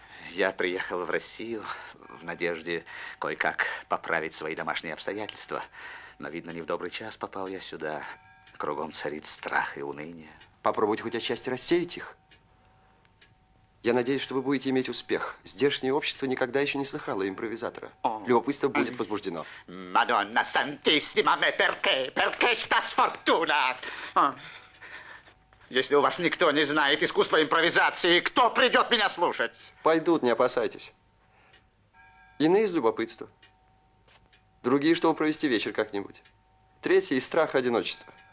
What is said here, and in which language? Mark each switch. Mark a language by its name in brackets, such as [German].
[Russian] Я приехал в Россию в надежде кое-как поправить свои домашние обстоятельства. Но, видно, не в добрый час попал я сюда. Кругом царит страх и уныние. Попробуйте хоть отчасти рассеять их. Я надеюсь, что вы будете иметь успех. Здешнее общество никогда еще не слыхало импровизатора. Любопытство будет возбуждено. [Italian] Madonna Santissima, me perché? Perché sta sfortuna? [Russian] Если у вас никто не знает искусства импровизации, кто придет меня слушать? Пойдут, не опасайтесь. Иные из любопытства. Другие, чтобы провести вечер как-нибудь. Третьи из страха одиночества.